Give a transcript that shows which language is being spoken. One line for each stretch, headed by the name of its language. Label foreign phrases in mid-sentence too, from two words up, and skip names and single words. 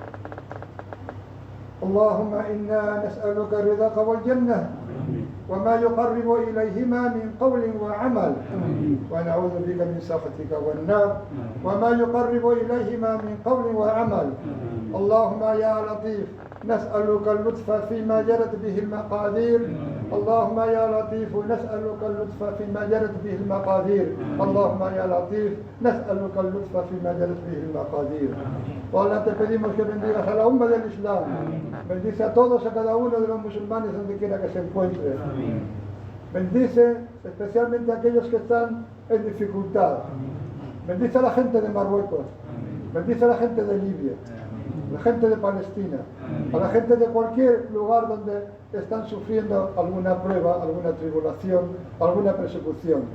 Arabic: اللهم إنا نسألك رضاك والجنة وما يقرب إليهما من قول وعمل ونعوذ بك من سخطك والنار وما يقرب إليهما من قول وعمل. اللهم يا لطيف نسألك اللطف فيما جرت به المقادير. اللهم يا لطيف نسألك اللطف فيما جرت به المقادير. اللهم يا لطيف نسألك اللطف فيما جرت به المقادير.
Spanish: Ahora te pedimos que bendigas a la umma del Islam, bendice a todos, a cada uno de los musulmanes donde quiera que se encuentre. Bendice especialmente a aquellos que están en dificultad. Bendice a la gente de Marruecos, bendice a la gente de Libia, a la gente de Palestina, a la gente de cualquier lugar donde están sufriendo alguna prueba, alguna tribulación, alguna persecución.